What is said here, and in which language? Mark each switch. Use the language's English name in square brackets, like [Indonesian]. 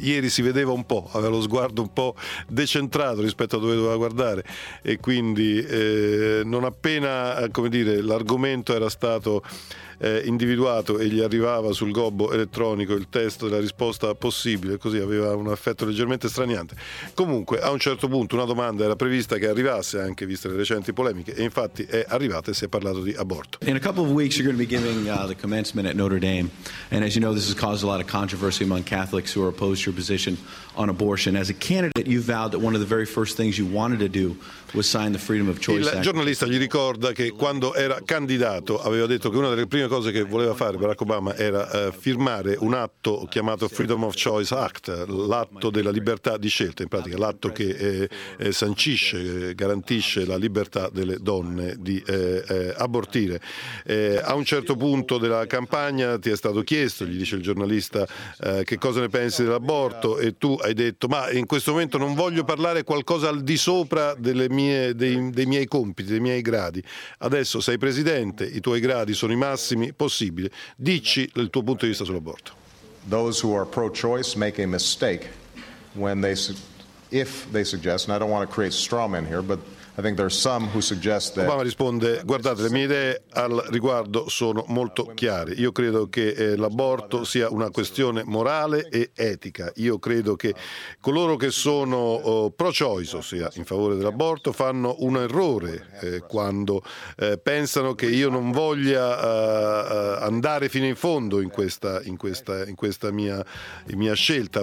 [Italian] Ieri si vedeva un po', aveva lo sguardo un po' decentrato rispetto a dove doveva guardare, e quindi non appena, come dire, l'argomento era stato individuato e gli arrivava sul gobbo elettronico il testo della risposta possibile, così aveva un effetto leggermente straniante. Comunque, a un certo punto una domanda era prevista che arrivasse, anche viste le recenti polemiche, e infatti è arrivata e si è parlato di aborto. [English] In a couple of weeks you're going to be giving the commencement at Notre Dame, and as you know this has caused a lot of controversy among Catholics who are opposed to your position on abortion. As a candidate you vowed that one of the very first things you wanted to do was sign the Freedom of Choice Act. [Italian] Il giornalista gli ricorda che quando era candidato aveva detto che una delle prime cose che voleva fare Barack Obama era firmare un atto chiamato Freedom of Choice Act, l'atto della libertà di scelta, in pratica l'atto che sancisce, garantisce la libertà delle donne di abortire. A un certo punto della campagna ti è stato chiesto, gli dice il giornalista, che cosa ne pensi dell'aborto, e tu hai detto: ma in questo momento non voglio parlare, qualcosa al di sopra delle mie, dei miei compiti, dei miei gradi. Adesso sei presidente, i tuoi gradi sono i massimi possibile. Dici il tuo punto di vista sull'aborto. [English] Those who are pro-choice make a mistake when they if they suggest, and I don't want to create straw men here, but I think there are some who suggest that. [Italian] Obama risponde: guardate, le mie idee al riguardo sono molto chiare. Io credo che l'aborto sia una questione morale e etica. Io credo che coloro che sono pro-choice, ossia in favore dell'aborto, fanno un errore quando pensano che io non voglia andare fino in fondo in questa mia scelta.